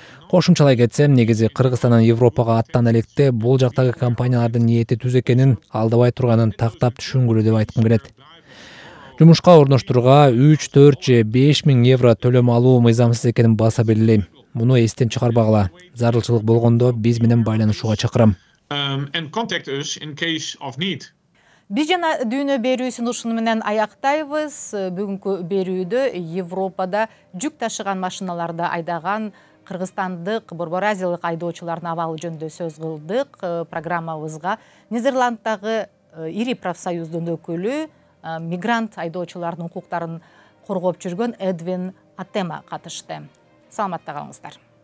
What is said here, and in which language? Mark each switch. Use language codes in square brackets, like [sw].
[ky] Кошумчалай кетсем, негизи Кыргызстандан Европага аттан электе бул жактагы компаниялардын ниети түз экенин, алдабай турганын тактап түшүнгүлө деп айткым келет. Жумушка орноштурууга 3, 4 же 5 миң евро төлөм алуу мыйзамсыз экенин баса белгилейм. Муну эстен чыгарбагыла. Зарылчылык болгондо биз менен байланышууга чакырам. [en] And contact us in case of need. [ky] Биз жана дүйнө берүүсүн ушуну менен аяктайбыз. Бүгүнкү берүүдө Европада жүк ташыган машиналарды айдаган кыргызстандык, Борбор Азиялык айдоочулардын абалы жөнүндө сөз кылдык. Программабызга Нидерланддагы ири профсоюздун өкүлү, мигрант айдоочулардын укуктарын коргоп жүргөн Эдвин Атема катышты. Саламатта калыңыздар.